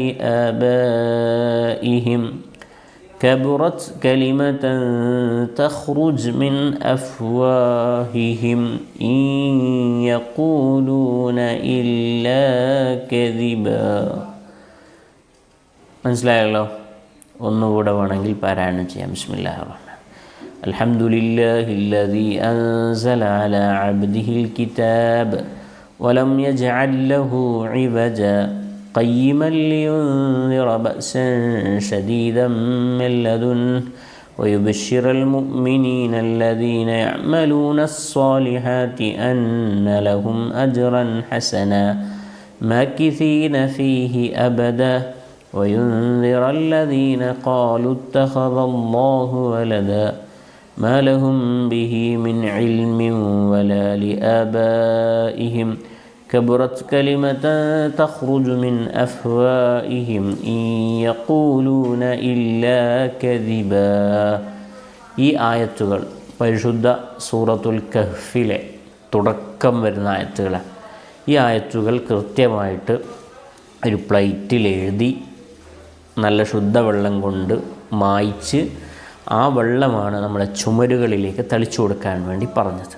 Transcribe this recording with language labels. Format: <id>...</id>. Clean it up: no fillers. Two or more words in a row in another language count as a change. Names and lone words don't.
<ar>لآبائهم كبرت كلمة تخرج من أفواههم إن يقولون إلا كذبا.</ar> <ml>മനസ്സിലായല്ലോ? ഒന്നുകൂടെ വേണമെങ്കിൽ പാരായണം ചെയ്യാം.</ml> <ar>بسم الله الرحمن الحمد لله الذي أنزل على عبده الكتاب ولم يجعل له عوجا قيما لينذر بأسا شديدا من لدنه ويبشر المؤمنين الذين يعملون الصالحات أن لهم أجرا حسنا ماكثين فيه أبدا وينذر الذين قالوا اتخذ الله ولدا ما لهم به من علم ولا لآبائهم كبرت كلمة تخرج من أفواههم إن يقولون إلا كذبا.</ar> <ml>ഈ ആയത്തുകൾ പരിശുദ്ധ സൂറത്തുൽ കഹ്ഫിലെ തുടക്കം വരുന്ന ആയത്തുകളാണ്. ഈ ആയത്തുകൾ കൃത്യമായിട്ട് ഒരു പ്ലേറ്റിൽ എഴുതി നല്ല ശുദ്ധവെള്ളം കൊണ്ട് മായ്ച്ച് ആ വെള്ളമാണ് നമ്മുടെ ചുമരുകളിലേക്ക് തളിച്ചു കൊടുക്കാൻ വേണ്ടി പറഞ്ഞത്.</ml>